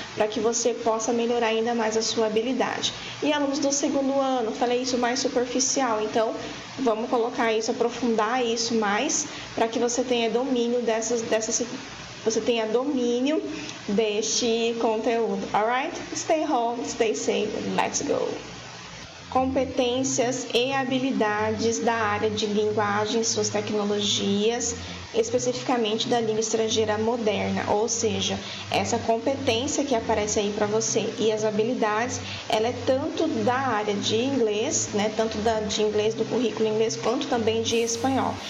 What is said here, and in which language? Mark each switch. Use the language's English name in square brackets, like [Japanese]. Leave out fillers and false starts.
[Portuguese] Para que você possa melhorar ainda mais a sua habilidade. E alunos do segundo ano, falei isso mais superficial, então vamos colocar isso, aprofundar isso mais, para que você tenha domínio você tenha domínio deste conteúdo. [English] Alright? Stay home, stay safe, let's go! [Portuguese] Competências e habilidades da área de linguagem, suas tecnologias, especificamente da língua estrangeira moderna, ou seja, essa competência que aparece aí para você e as habilidades, ela é tanto da área de inglês, né, tanto de inglês, do currículo inglês, quanto também de espanhol.